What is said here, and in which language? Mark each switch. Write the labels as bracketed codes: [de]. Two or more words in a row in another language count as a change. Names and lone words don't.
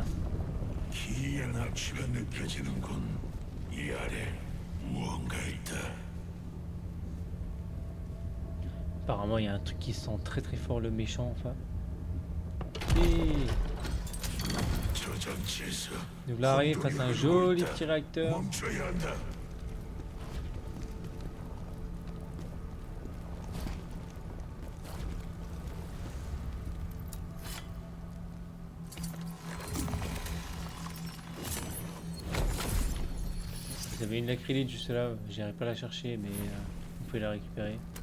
[ko] 기의 납치가 느껴지는군. 이 아래 무언가 있다. [fr] Apparemment, il y a un truc qui sent très très fort le méchant, enfin. Et [ko] 저 장치에서 [fr] nous là arrive face à un joli petit réacteur. [ko] 멈춰야 한다. [fr] Vous avez une lacrylite juste là, j'irai pas la chercher, mais vous pouvez la récupérer.